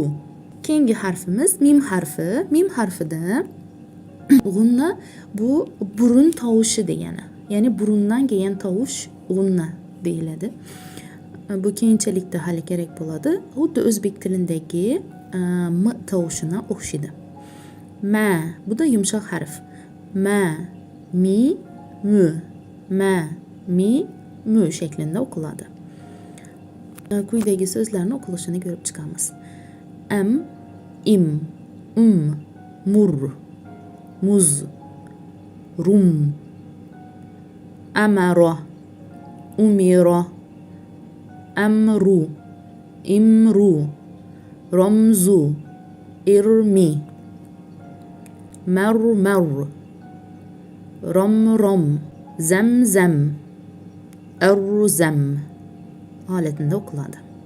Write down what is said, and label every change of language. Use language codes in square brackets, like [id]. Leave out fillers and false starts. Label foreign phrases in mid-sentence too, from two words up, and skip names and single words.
[uz] Keyingi harfimiz mim harfi. Mim harfida g'unna bu burun tovushi degani. Ya'ni burundan kelgan tovush g'unna deyiladi. Bu keyinchalikda hali kerak bo'ladi. Xuddi o'zbek tilidagi m tovushini o'xshaydi. Ma, bu da yumshoq harf. Ma, mi, mu. Ma, mi, mu shaklida o'qiladi. Quyidagi so'zlarning o'qilishini ko'rib chiqamiz. Am, im, mur, muz, rum, amaro, umiro, amru, imru, ramzu, irmi, mar, rom, zam, arzam holatida o'qiladi.